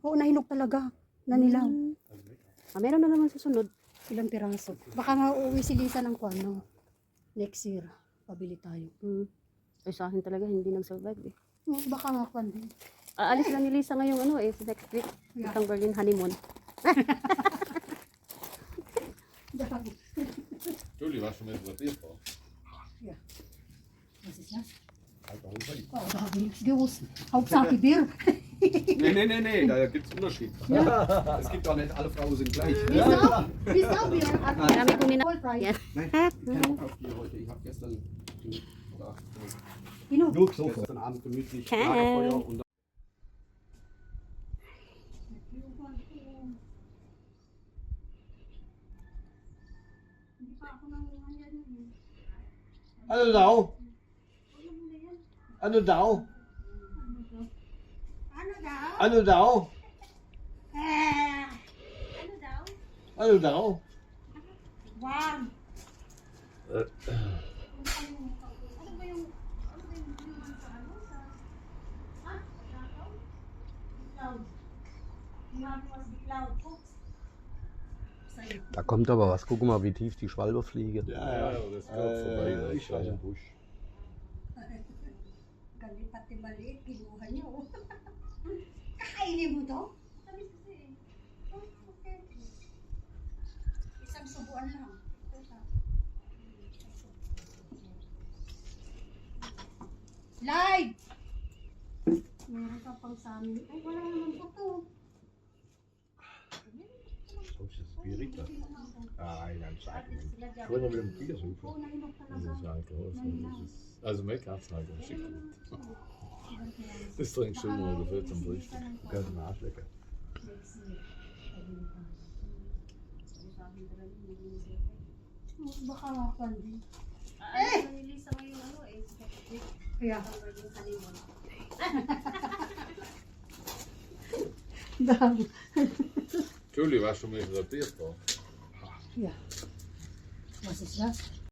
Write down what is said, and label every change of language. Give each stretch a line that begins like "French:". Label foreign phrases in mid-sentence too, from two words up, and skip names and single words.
Filipino: Oo, nahinog talaga. Nanilaw. Ah, meron na naman susunod. Ilang piraso. Baka nga uuwi si Lisa ng kwan, no?
English: Next year.
Filipino: Pabili tayo. Ay sa akin talaga hindi nag-survive eh. Baka nga kwan din. Aalis lang ni Lisa ngayong ano eh,
English: next week.
Filipino: Yeah. Itong Berlin honeymoon.
German: Julie, warst du schon mal interessiert drauf? Was ist das? Alkoholfrei. Oh, da habe ich nichts gewusst. Hauptsache Bier. Nee, da gibt es Unterschied. Es gibt auch nicht, alle Frauen sind gleich. Wieso Bier?
Filipino: Marami kong nina...
German: Alkoholfrei.
Filipino: Yan.
German: Nein, kein Bock auf Bier heute. Ich habe gestern Genug. nur gesoffen. Gestern Abend gemütlich Lagerfeuer und
Filipino: Ano daw? Ano daw? Ano daw? Ano daw? Wow.
German: Da kommt aber was. Guck mal, wie tief die Schwalbe fliegen. Ja, das kommt vorbei. Ich war im Busch.
Filipino: Galit pati maliit, kinuha niyo. Kakainin mo to? Tamis kasi eh. Oh, okay. Isang subuan lang. Ito ta. Live! Meron ka pang sa amin. Ay, wala naman po to. Spirita.
German: Ah, ja, Schon mal mit dem Tigersuppe.
Filipino: Oo, nahinog
German: Das
Filipino: talaga.
German: ist halt groß. Also Make-up's halt auch schick. Das trinkst du immer gefüllt zum Frühstück. Ganz ein Arschlecker.
Filipino: Baka nga pandi. Kaya. Dami.
German: Julie war schon mit der Bier da. Ja. Was ist das?